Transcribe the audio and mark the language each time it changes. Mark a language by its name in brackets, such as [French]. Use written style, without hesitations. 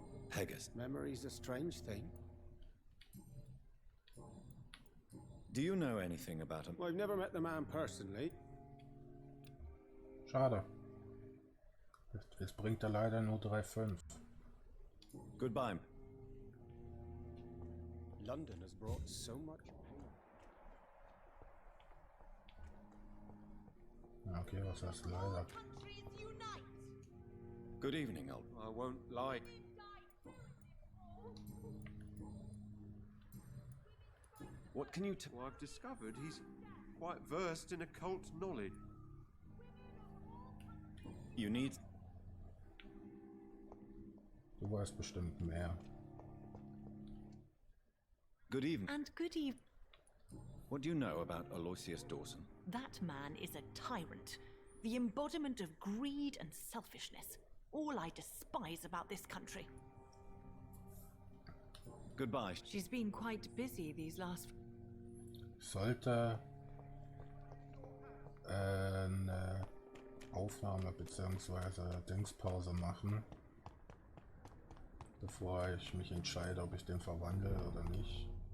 [English] Pegasus. Memory's a strange thing. Do you know anything about him? Well, I've never met the man personally. [German] Schade. Jetzt bringt er leider nur 3,5. [English] Goodbye. London has brought so much pain. [German] Okay, was heißt leider? [English] Good evening, old. I won't lie. What can you Well, I've discovered he's quite versed in occult knowledge. You need... [German] Du weißt bestimmt mehr. [English] Good evening. And good evening. What do you know about Aloysius Dawson? That man is a tyrant, the embodiment of greed and selfishness. All I despise about this country. Goodbye. She's been quite busy these last... [German] Sollte eine Aufnahme bzw. Dingspause machen, bevor ich mich entscheide, ob ich den verwandle oder nicht.